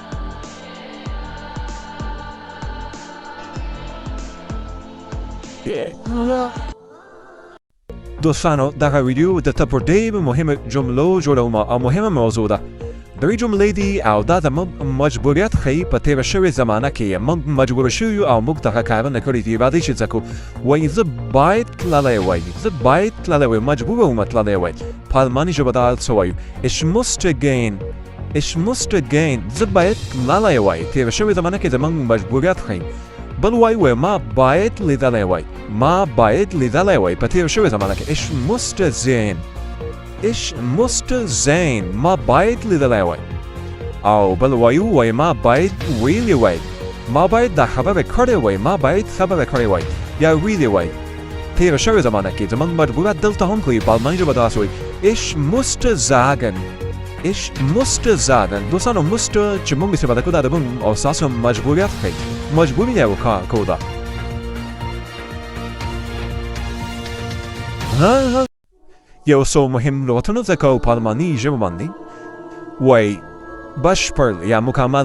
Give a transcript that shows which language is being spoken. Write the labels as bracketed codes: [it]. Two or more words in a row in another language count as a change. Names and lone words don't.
[ps] دوستانو دغه ویډیو درته په ډېرو مهمو جملو جوړوم او مهمه موضوع ده. درې جملې دي او دا زموږ مجبوریت ښیي په تېره شوې زمانه کې موږ مجبوره شوي یو او موږ دغه کارونه کړي دي. راځئ چې زده کړو. وایي زه باید تللی وای، زه باید تللی وای، مجبوره وم تللی وای. په الماني ژبه دا څه وایو [de] Ich musste gehen. Ich musste gehen. [ps] زه باید تللی وای. تېره شوې زمانه کې زموږ مجبوریت ښیي. بل وایي ما باید لیدلی وای، ما باید لیدلی وای په تېره شوې زمانه کې. [de] Ich musste sehen. Ich musste sehen. [ps] ما باید لیدلی وای. او بل وایي ما باید ویلی وای، ما باید دا خبره کړې وای، ما باید خبره کړې وای یا ویلی وای. تېره شوې زمانه کې زموږ مجبوریت دلته هم کوي. په الماني ژبه داسې وایي [de] Ich musste sagen. Ich musste sagen. [ps] دوستانو musste چې موږ استفاده کوو دا د موږ او ستاسو مجبوریت ښیي، مجبور یو کار کوو. دا یو څو مهم لغتونه زده کوو په الماني ژبه باندې. وایي بشپړ یا مکمل.